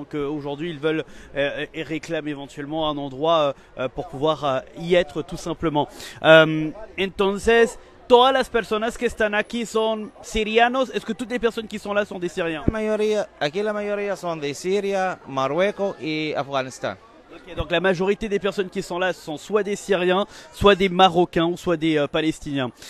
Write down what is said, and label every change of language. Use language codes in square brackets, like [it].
[fr] Donc aujourd'hui, ils veulent et réclament éventuellement un endroit pour pouvoir y être tout simplement. [es] Entonces, todas las personas que están aquí son sirianos. [fr] Est-ce que toutes les personnes qui sont là sont des Syriens? [es] Aquí la mayoría son de Siria, Marruecos y Afganistán. [fr] Okay, donc la majorité des personnes qui sont là sont soit des Syriens, soit des Marocains, ou soit des Palestiniens.